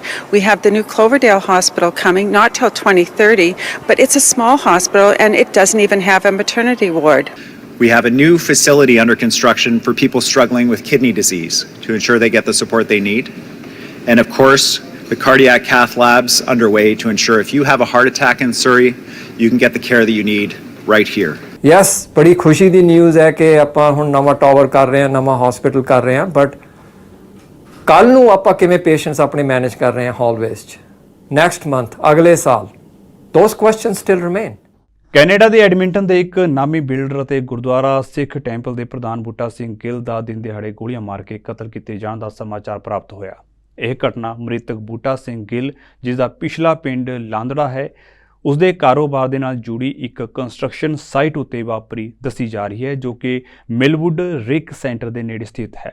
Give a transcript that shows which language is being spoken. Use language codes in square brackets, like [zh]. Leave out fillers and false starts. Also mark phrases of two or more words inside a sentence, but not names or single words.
[en] We have the new Cloverdale Hospital coming, not till 2030, but it's a small hospital and it doesn't even have a maternity ward. We have a new facility under construction for people struggling with kidney disease to ensure they get the support they need. And of course, the cardiac cath labs underway to ensure if you have a heart attack in Surrey, you can get the care that you need right here. Yes, [pa] ਬੜੀ ਖੁਸ਼ੀ ਦੀ ਨਿਊਜ਼ ਹੈ ਕਿ ਆਪਾਂ ਹੁਣ ਨਵਾਂ ਟਾਵਰ ਕਰ ਰਹੇ ਹਾਂ, ਨਵਾਂ ਹਸਪੀਟਲ ਕਰ ਰਹੇ ਹਾਂ, ਬਟ ਕੱਲ ਨੂੰ ਆਪਾਂ ਕਿਵੇਂ ਪੇਸ਼ੈਂਟਸ ਆਪਣੇ ਮੈਨੇਜ ਕਰ ਰਹੇ ਹਾਂ ਹਾਲਵੇਜ਼ 'ਚ, [en] next month, [pa] ਅਗਲੇ ਸਾਲ, [en] those questions still remain. [pa] ਕੈਨੇਡਾ ਦੇ ਐਡਮਿੰਟਨ ਦੇ ਇੱਕ ਨਾਮੀ ਬਿਲਡਰ ਅਤੇ ਗੁਰਦੁਆਰਾ ਸਿੱਖ ਟੈਂਪਲ ਦੇ ਪ੍ਰਧਾਨ ਬੂਟਾ ਸਿੰਘ ਗਿੱਲ ਦਾ ਦਿਨ ਦਿਹਾੜੇ ਗੋਲੀਆਂ ਮਾਰ ਕੇ ਕਤਲ ਕੀਤੇ ਜਾਣ ਦਾ ਸਮਾਚਾਰ ਪ੍ਰਾਪਤ ਹੋਇਆ। ਇਹ ਘਟਨਾ ਮ੍ਰਿਤਕ ਬੂਟਾ ਸਿੰਘ ਗਿੱਲ, ਜਿਸ ਦਾ ਪਿਛਲਾ ਪਿੰਡ ਲਾਂਦੜਾ ਹੈ, ਉਸਦੇ ਕਾਰੋਬਾਰ ਦੇ ਨਾਲ ਜੁੜੀ ਇੱਕ ਕੰਸਟਰਕਸ਼ਨ ਸਾਈਟ ਉੱਤੇ ਵਾਪਰੀ ਦੱਸੀ ਜਾ ਰਹੀ ਹੈ, ਜੋ ਕਿ ਮਿਲਵੁੱਡ ਰਿਕ ਸੈਂਟਰ ਦੇ ਨੇੜੇ ਸਥਿਤ ਹੈ।